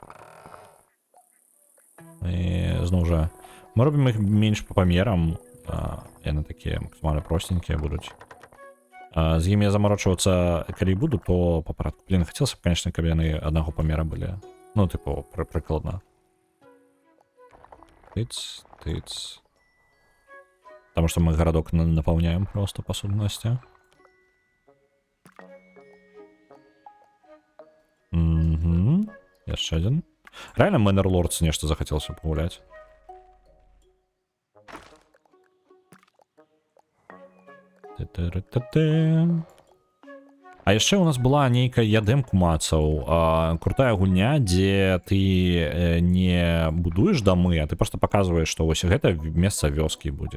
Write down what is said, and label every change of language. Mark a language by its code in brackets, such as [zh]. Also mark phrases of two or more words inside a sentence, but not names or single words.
[be] І зноў жа, мы робім іх менш па памерам. Яны такія максімальна простенькія будуць. З імі замарочвацца, калі буду, то па парадку. Блин, хацелася б, конечно, каб яны аднаго памера былі. Ну, типу, прыкладна. Тыц. [ru] Потому что мы городок наполняем просто по сутности. Угу. Еще один. Реально Мэннер Лордс нечто захотелось погулять. [be] А яшчэ у нас была нейкая, я дэмку мацаў, крутая гульня, дзе ты не будуеш дамы, а ты просто показваеш, што вось гэта месца вёскі будзе.